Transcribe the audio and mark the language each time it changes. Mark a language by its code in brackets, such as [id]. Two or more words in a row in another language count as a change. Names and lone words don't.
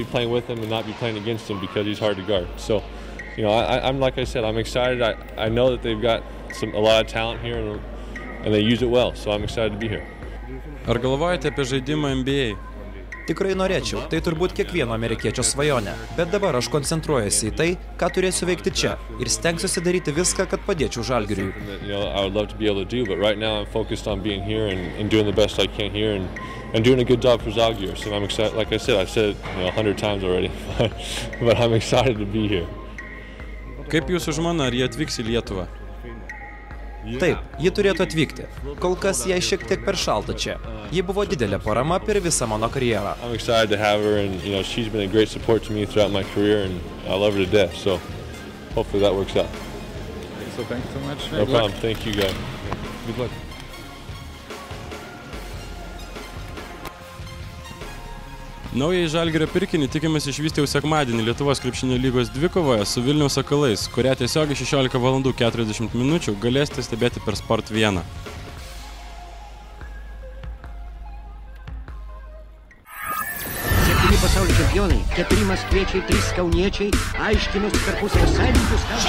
[lt] Ar galvojate apie žaidimą NBA? Tikrai norėčiau, tai turbūt kiekvieno amerikiečio svajonė, bet dabar aš koncentruojuosi į tai, ką turėsiu veikti čia ir stengsiuosi daryti viską, kad padėčiau Žalgiriui. [en] And doing a good job for Žalgiris, and I'm excited. Like I said it 100 times already, but I'm excited to be here. [lt] Kaip jūsų žmona, ar jie atvyks į Lietuvą? Taip, ji turėtų atvykti. Kol kas jai šiek tiek per šalta čia. Ji buvo didelė parama per visą mano karjerą. [en] I'm excited to have her, and she's been a great support to me throughout my career, and I love her to death. So hopefully that works out. So thanks so much. No problem. Thank you, guys. Good luck. [lt] Naująjį Žalgirio pirkinį tikimės išvysti jau sekmadienį Lietuvos krepšinio lygos dvikovoje su Vilniaus Sakalais, kurią tiesiogiai 16:40 galėsite stebėti per Sport 1. Septyni pasaulio čempionai, 4 maskviečiai, 3 kauniečiai, aiškinus tarpusavio santykius.